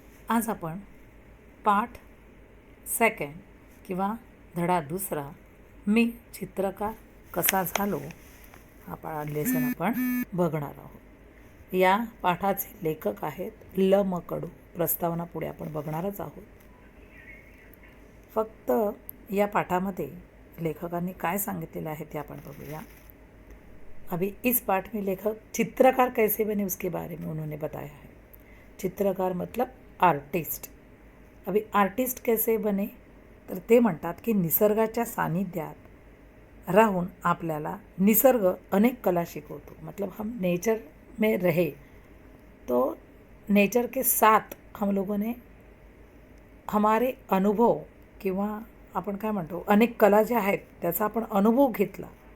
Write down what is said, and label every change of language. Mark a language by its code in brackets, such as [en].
[mr] आज आपण पाठ सेकंड किंवा धडा दुसरा मी चित्रकार कसा झालो हा लेसन आपण बघणार आहोत. या पाठाचे लेखक आहेत ल म कडू. प्रस्तावना पुढे आपण बघणारच आहोत. फक्त या पाठामध्ये लेखकांनी काय सांगितलेलं आहे ते आपण बघूया. [hi] अभी इस पाठ में लेखक चित्रकार कैसे बने उसके बारे में उन्होंने बताया है. चित्रकार मतलब आर्टिस्ट. अभी आर्टिस्ट कैसे बने [mr] तर ते म्हणतात की निसर्गाच्या सानिध्यात राहून आपल्याला निसर्ग अनेक कला शिकवतो. [hi] मतलब हम नेचर में रहे तो नेचर के साथ हम लोगों ने हमारे अनुभव [mr] किंवा आपण काय म्हणतो अनेक कला ज्या आहेत त्याचा आपण अनुभव घेतला.